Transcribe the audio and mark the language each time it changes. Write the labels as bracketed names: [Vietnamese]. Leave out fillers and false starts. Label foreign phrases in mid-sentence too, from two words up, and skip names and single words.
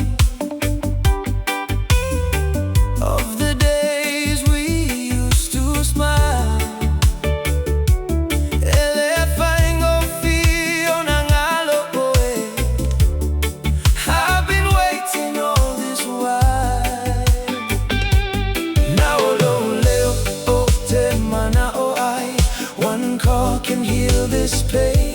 [English] of the days we used to smile. I've been waiting all this while. Now [Māori] leo o te mana o ai. [English] One call can heal this pain.